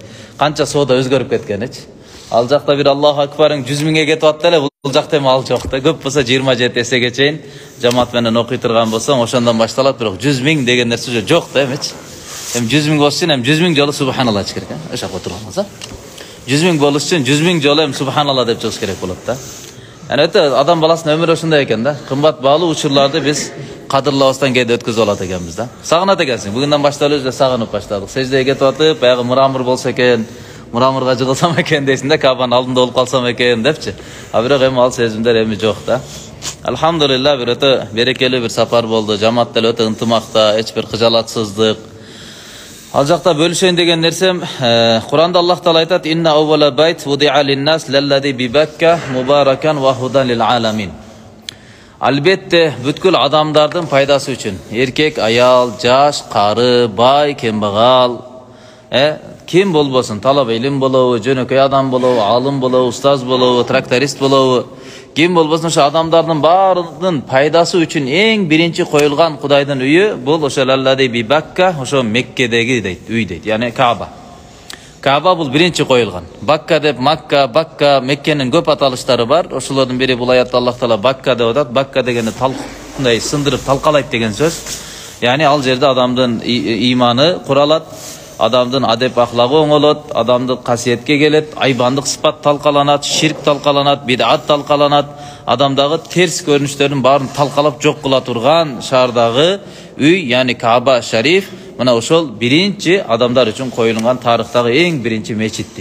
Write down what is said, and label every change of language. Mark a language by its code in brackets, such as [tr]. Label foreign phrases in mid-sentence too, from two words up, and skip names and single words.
[ky] Канча соода өзгөрүп кеткеничи. Ал жакта бир Аллаху акбарың 100 000ге кетип атты эле, бул жакта эми ал жок да. Көп болсо 27 эсеге чейин жамаат менен окуй турган болсоң, ошондон башталат, бирок 100 000 деген нерсе жок да эмичи. Эми 100 000 болуш үчүн эми 100 000 жолу субханалла чыгыш керек, ошо отурганбыз. 100 000 болуш үчүн 100 000 жолу эми субханалла деп чыгыш керек болот да. Яни өтө адам баласынын өмүрү ошондой экен да. Кымбат баалуу учурларды биз кадырлабастан кээде өткөзүп алат экенбиз да. Сагынат экенсиң. Бүгүндөн баштап эле сагынып баштадык. Сеждеге кетип атып, баягы мурамыр болсо экен, мурамырга жыгылсам экен дейсиң да, Кабанын алдында болуп калсам экен депчи. А бирок эми ал сезимдер эми жок да. Алхамдулилла, бир өтө берекелүү бир сапар болду. Жамаат деле өтө ынтымакта, эч бир кыжалатсыздык. Ал жакта бөлүшөйүн деген нерсем, Куранда Аллах Таала айтат: [ar] "إن أول بيت وضع للناس للذي ببكة مباركا وهدى للعالمين." [ky] Албетте бүткүл адамдардын пайдасы үчүн, эркек, аял, жаш, кары, бай, кембагал, ким болбосун, талап илим болобу, жөнөкөй адам болобу, алым болобу, устаз болобу, тракторист болобу, ким болбосун, ошо адамдардын баарынын пайдасы үчүн эң биринчи коюлган Кудайдын үйү бул ошо [ar] للذي ببكة, [ky] ошо Меккедеги дейт, үй дейт, яны Кааба. Кааба бул биринчи коюлган. Бакка деп Макка, Бакка, Меккенин көп аталыштары бар. Ошолордун бири бул аятта Аллах Таала Бакка деп атат. Бакка дегени талкындай сындырып талкалайт деген сөз. Яни ал жерде адамдын иманы куралат, адамдын адеп ахлагы оңолот, адамдык касиетке келет, айбандык сыпат талкаланат, ширк талкаланат, бидат талкаланат, адамдагы терс көрүнүштөрдүн баарын талкалап жок кыла турган шаардагы үй, яни Кааба Шариф, мына ошол биринчи адамдар үчүн коюлган тарыхтагы эң биринчи мечитти.